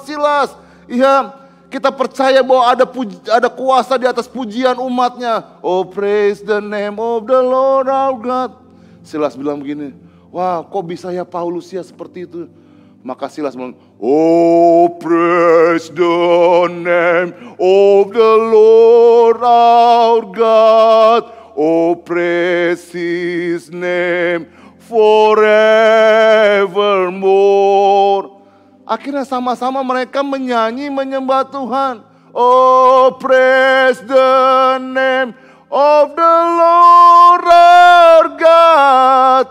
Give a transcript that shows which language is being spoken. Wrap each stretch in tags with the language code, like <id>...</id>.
<id>Silas, iya, kita percaya bahwa ada kuasa di atas pujian umatnya.</id> <en>Oh, praise the name of the Lord our God.</en> <id>Silas bilang begini, wah, kok bisa ya Paulus ya seperti itu? Maka Silas bilang,</id> <en>oh, praise the name of the Lord our God. Oh, praise His name forevermore.</en> <id>Akhirnya sama-sama mereka menyanyi menyembah Tuhan.</id> <en>Oh, praise the name of the Lord our God.</en>